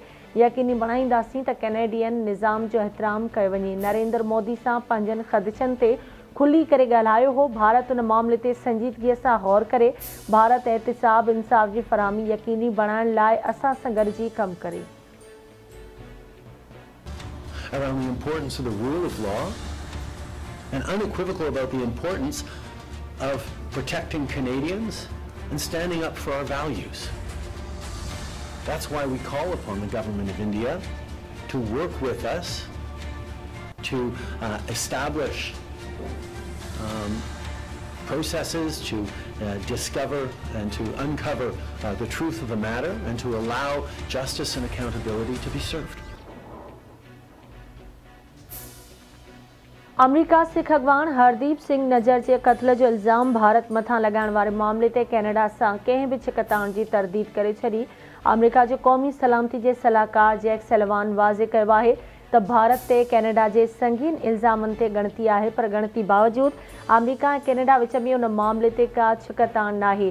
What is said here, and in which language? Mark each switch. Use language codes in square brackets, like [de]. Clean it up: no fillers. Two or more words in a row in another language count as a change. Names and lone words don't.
[sd] यकीनी बणाईंदासीं त कैनेडियन निज़ाम जो एहतराम कयो वञे। नरेंद्र मोदी सां पंहिंजनि ख़दशनि ते खुली करे ॻाल्हायो हो। भारत उन मामले ते संजीदगीअ सां गौर करे भारत एहतिसाब इंसाफ़ जी फ़राहमी यकीनी बणाइण लाइ असां सां गॾिजी कमु करे। [en] Around the importance of the rule of law and unequivocal about the importance of protecting Canadians and standing up for our values. That's why we call upon the government of India to work with us to establish processes to discover and to uncover the truth of the matter and to allow justice and accountability to be served. [sd] अमरीका सिख अॻवान हरदीप सिंह नजर जे क़त्ल जो इल्ज़ाम भारत मथां लॻाइण वारे मामले ते कैनेडा सां कंहिं बि छिकताण जी तरदीद करे छॾी। अमरीका जो क़ौमी सलामती जे सलाहकार जैक सलिवान वाज़े कयो आहे त भारत ते कैनेडा जे संगीन इल्ज़ामनि ते ॻणती आहे, पर ॻणती बावजूद अमरीका ऐं कैनेडा विच में उन मामले ते का छिकताण नाहे।